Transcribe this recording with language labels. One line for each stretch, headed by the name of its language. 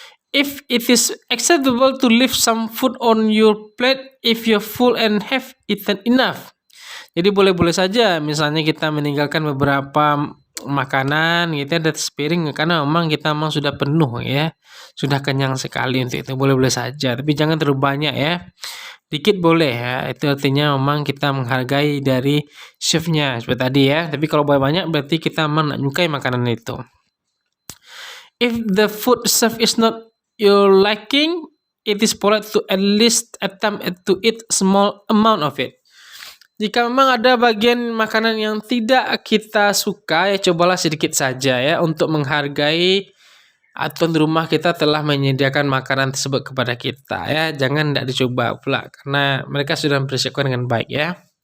English: If it is acceptable to leave some food on your plate if you're full and have eaten enough.
Indonesian: Jadi boleh-boleh saja misalnya kita meninggalkan beberapa makanan gitu ya di atas piring karena memang kita memang sudah penuh ya. Sudah kenyang sekali untuk itu. Boleh-boleh saja, tapi jangan terlalu banyak ya. Dikit boleh ya. Itu artinya memang kita menghargai dari chefnya seperti tadi ya. Tapi kalau banyak berarti kita memang menyukai makanan itu.
English: If the food served is not your liking, it is polite to at least attempt to eat small amount of it.
Indonesian: Jika memang ada bagian makanan yang tidak kita suka, ya cobalah sedikit saja ya untuk menghargai atau di rumah kita telah menyediakan makanan tersebut kepada kita ya. Jangan tidak dicoba pula karena mereka sudah mempersiapkan dengan baik ya.